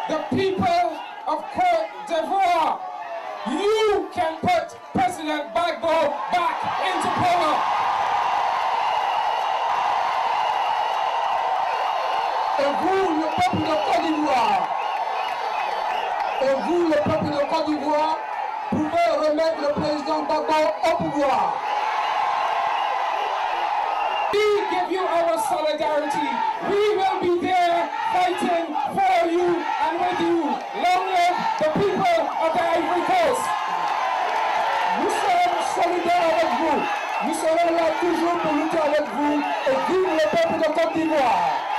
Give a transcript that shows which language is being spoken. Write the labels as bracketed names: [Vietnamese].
[English] people of Côte d'Ivoire, you can put President Gbagbo back into power. [French] Et vous, le peuple de Côte d'Ivoire, pouvez remettre le président Gbagbo au pouvoir. [English] We give you our solidarity. We will be there fighting for you and with you. Long live the people of the Ivory Coast. [French] Nous sommes solidaires avec vous. Nous serons là toujours pour lutter avec vous et vive le peuple de Côte d'Ivoire.